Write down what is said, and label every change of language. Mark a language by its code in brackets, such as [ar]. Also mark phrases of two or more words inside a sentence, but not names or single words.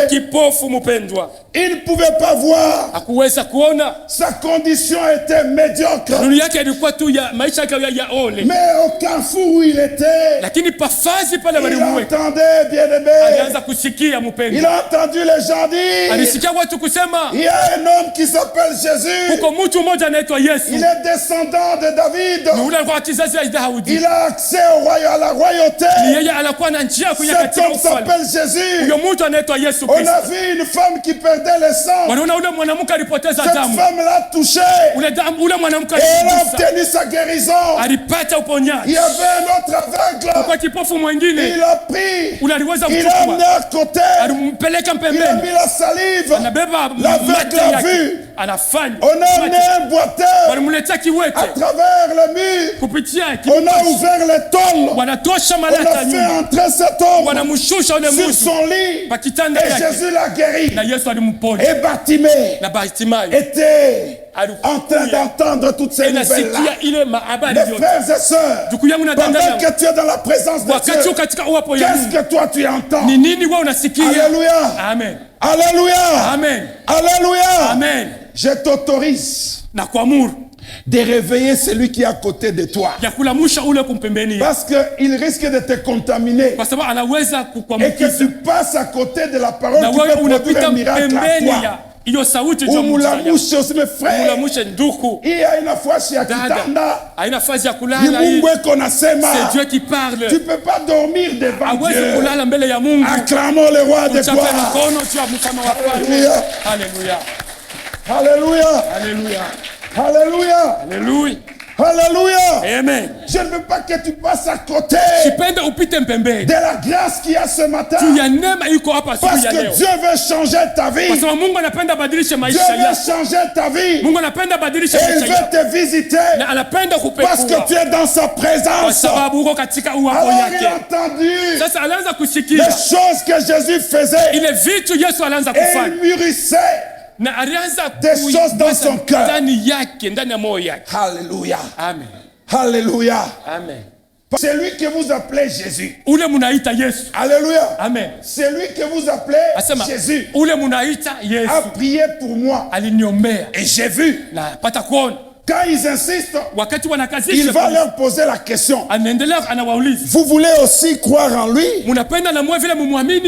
[sw] kipofu mpendwa, [fr] Il ne pouvait pas voir. [sw] hakuweza kuona. [fr] Sa condition était médiocre. [sw] Dunia yake ilikuwa tu ya maisha yake ya ole, [fr] Mais au carrefour où il était, [sw] lakini pafazi pale [fr] il [sw] walimuweka [fr] entendait, bien-aimé. [sw] alianza kusikia [fr] Il [sw] mpendwa, [fr] a entendu les gens dire, [sw] alisikia watu kusema [fr] il y a un homme qui s'appelle Jésus. [sw] kuko mtu mmoja anaitwa Yesu, [fr] Il est descendant de David. [sw] ni ule alikuwa kizazi ya Daudi, [fr] Il a accès au royaume, à la [sw] ni [fr] royauté. [sw] yeye alikuwa na njia kuja [fr] Cet [sw] katika [fr] homme [sw] ufalme. [fr] s'appelle Jésus. [sw] Huyo mtu anaitwa Yesu [fr] On [sw] Kristo. [fr] a vu une femme qui perdait le sang. [sw] Wanaona ule mwanamke alipoteza [fr] Cette [sw] damu, [fr] femme l'a touché. [sw] ule mwanamke [fr] Et elle a [sw] aligusa, [fr] obtenu sa guérison. [sw] alipata [fr] Il [sw] uponyaji. [fr] y avait un autre aveugle. [sw] Kwa kipofu mwingine [fr] Il a pris. [sw] ule aliweza [fr] Il a amené [sw] kuchukua, [fr] à côté. [sw] alimpeleka [fr] Il a [sw] pembeni, [fr] mis la salive. [sw] anabeba [fr] L'aveugle [sw] mate [fr] a [sw] yake, [fr] vu. [sw] anafanya [fr] On a amené un boiteur. [sw] walimletea [fr] À [sw] kiwete, [fr] travers le mur, [sw] kupitia [fr] on a ouvert les tôles. [sw] wanatosha [fr] On [sw] malata [fr] a fait [sw] nyuma, [fr] entrer cet homme [sw] wanamshusha ule [fr] sur [sw] mtu [fr] son lit. [sw] pa kitanda [fr] Et [sw] yake, [fr] Jésus l'a guéri. [sw] na Yesu alimponya. [fr] Et Bartimée [sw] Na Bartimayo [fr] était en train [sw] alikuya [fr] d'entendre toutes ces nouvelles-là. [sw] inasikia ile mahabari [fr] Mes [sw] yote. [fr] frères et sœurs, [sw] Ndugu yangu na dada [fr] pendant [sw] yangu, [fr] que tu es dans la présence de [sw] wakati [fr] Dieu, [sw] uko katika uwepo ya [fr] qu'est-ce [sw] Mungu, [fr] que toi tu entends? [sw] ni nini wewe unasikia? [fr] Alléluia. Amen. Alléluia. Amen. Alléluia. Amen. Je t'autorise [sw] Na kuamuru [fr] de réveiller celui qui est à côté de toi. [sw] ya kulamusha ule kumpembeni, [fr] Parce qu'il risque de te contaminer. [sw] kwa sababu anaweza [fr] Et que [sw] kukuambukiza, [fr] tu passes à côté de la parole [sw] na [fr] qui [sw] wewe [fr] peut produire [sw] unapita [fr] un miracle à [sw] pembeni [fr] toi. [sw] ya hiyo sauti [fr] Ou [sw] ya [fr] mulamushe aussi mes frères. [sw] mulamushe ndugu. [fr] Il y a une fois chez [sw] Dada Akitanda, haina fazi ya ni kulala, hii Mungu eko nasema. [fr] c'est Dieu qui parle. Tu peux pas dormir devant [sw] Hawezi [fr] Dieu. [sw] kulala mbele ya Mungu. [fr] Acclamons le roi de [sw] Tuchape [fr] gloire. [sw] mikono juu ya mfalme wa falme. [fr] Alléluia. [sw] Haleluya. [fr] Alléluia. [sw] Haleluya. [fr] Alléluia. [sw] Haleluya. [fr] Alléluia. Amen. Je ne veux pas que tu passes à côté [sw] Sipende upite mpembeni [fr] de la grâce qu'il y a ce matin. [sw] juu ya neema iko hapa [fr] Parce [sw] siku ya [fr] que [sw] leo, [fr] Dieu veut changer ta vie. [sw] kwa sababu Mungu anapenda badilishe [fr] Dieu [sw] maisha [fr] veut [sw] yako. [fr] changer ta vie. [sw] Mungu anapenda badilishe [fr] Et il [sw] maisha [fr] veut [sw] yako, [fr] te visiter. [sw] na anapenda [fr] Parce que tu [sw] kupekua, [fr] es dans sa [sw] kwa [fr] présence. [sw] sababu uko katika uwepo [fr] Alors il a [sw] yake. [fr] entendu [sw] Sasa alianza [fr] les [sw] kusikia [fr] choses que Jésus faisait. [sw] ile vitu Yesu alianza [fr] Et [sw] kufanya, [fr] il mûrissait. [sw] na alianza [fr] Des choses dans son cœur. [sw] ndani yake, ndani ya moyo yake. [fr] Alléluia. Amen. Alléluia. Amen. C'est lui que vous appelez Jésus. [sw] Ule munaita Yesu. [fr] Alléluia. Amen. C'est lui que vous appelez [sw] Asema [fr] Jésus. [sw] ule munaita [fr] A [sw] Yesu [fr] prié pour moi. [sw] aliniombea [fr] Et j'ai vu. [sw] na pata kuona. [fr] Quand ils insistent, [sw] Wakati [fr] il [sw] wanakazisha, [fr] va leur poser la question. [sw] anaendelea anawauliza, [fr] Vous voulez aussi croire en lui? [sw] munapenda na mwe vile mumwamini?